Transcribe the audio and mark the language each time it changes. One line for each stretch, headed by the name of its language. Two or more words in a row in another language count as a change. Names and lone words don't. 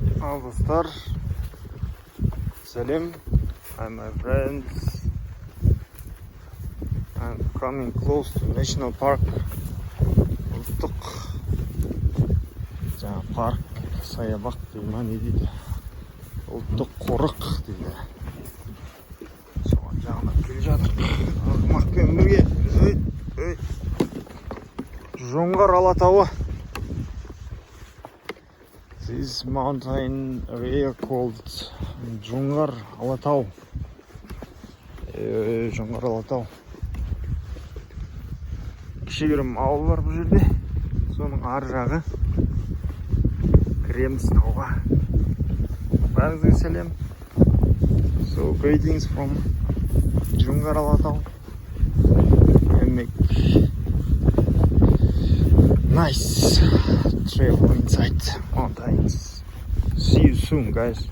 English: Dostlar, Salim and my friends. I'm coming close to National Park.
Kazakh: Ұлттық жаңа парк, саябақ дейді ма, не дейді? Ұлттық қорық дейді. Соған жағына келе жатырмық. Арғымақпен бірге. Жоңғар Алатауы.
English: This mountain area called Жоңғар Алатау.
Kazakh: Жоңғар Алатау. Кішігірім ауыл бар бұл жерде. Соның ар жағы кіреміз тауға. Бәріңізге сәлем.
English: So greetings from Жоңғар Алатау. And make nice trail inside mountains. See you soon, guys.